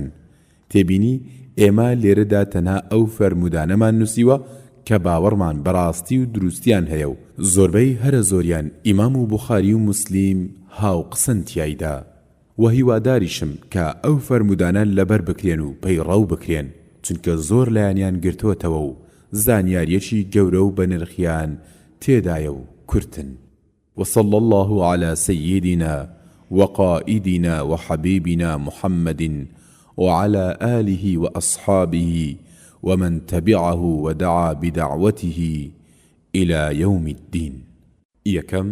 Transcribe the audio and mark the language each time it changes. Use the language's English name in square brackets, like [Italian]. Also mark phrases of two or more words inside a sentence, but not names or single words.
[Central Kurdish] تێبینی ئێمە لێرەدا تەنها ئەو فەرمودانەمان نووسیوە کە باوەڕمان بەڕاستی و دروستیان هەیە و زۆربەی هەرە زۆریان ئیمام و بوخاری و موسلیم هاو قسەن تیایدا. و هیواداریشم کە ئەو فەرمودانە لەبەر بکرێن و پەیڕەو بکرێن چونکە زۆر لایەنیان گرتووەتەوە و زانیاریەکی گەورە و بەنرخیان تێدایە و کورتن. [Arabic] وصلى الله على سيدنا وقائدنا وحبيبنا محمد وعلى آله وأصحابه ومن تبعه ودعا بدعوته إلى يوم الدين. يكم